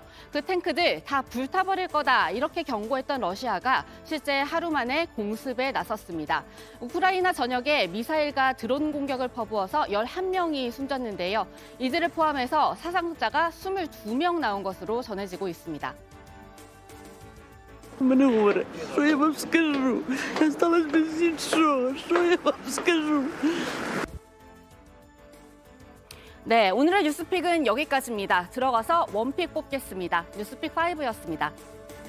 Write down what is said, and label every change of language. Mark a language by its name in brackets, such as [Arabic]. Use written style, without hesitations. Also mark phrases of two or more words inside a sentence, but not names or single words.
[Korean] 그 탱크들 다 불타버릴 거다 이렇게 경고했던 러시아가 실제 하루 만에 공습에 나섰습니다. 우크라이나 전역에 미사일과 드론 공격을 퍼부어서 11명이 숨졌는데요. 이들을 포함해서 사상자가 22명 나온 것으로 전해지고 있습니다. [Russian] Маневра. Что я вам скажу? Осталось без ничего. Что я вам скажу? [Korean] 네, 오늘의 뉴스픽은 여기까지입니다. 들어가서 원픽 뽑겠습니다. 뉴스픽 5였습니다.